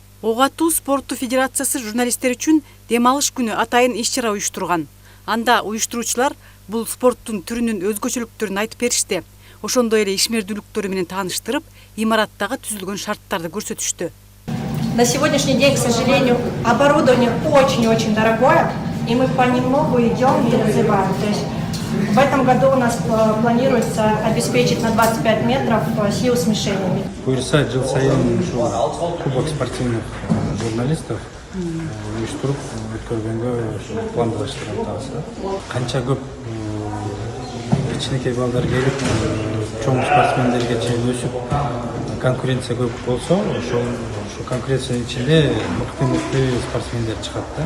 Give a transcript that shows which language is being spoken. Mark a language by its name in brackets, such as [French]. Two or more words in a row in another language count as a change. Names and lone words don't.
[Kyrgyz] Ок атуу спорту федерациясы журналисттер үчүн дем алыш күнү атайын иш-чара уюштурган. Анда уюштуруучулар бул спорттун түрүнүн өзгөчөлүктөрүн айтып беришти. Ошондой эле ишмердүүлүктөрү менен тааныштырып, имараттагы түзүлгөн шарттарды көрсөтүштү. [Russian] На сегодняшний день, к сожалению, оборудование очень-очень дорогое, и мы понемногу идем и развиваем. То есть в этом году у нас планируется обеспечить на 25 метров силу смешениями. [Kyrgyz] Буюрса, жыл сайын [Russian] кубок спортивных журналистов [Kyrgyz] уюштуруп өткөргөнгө пландашкан атабыз. Канча көп кичинекей балдар келип, чоң спортсмендерге чейин өсүп, конкуренция көп болсо, ошол конкуренциянын ичинде мыкты спортсмендер чыгат да.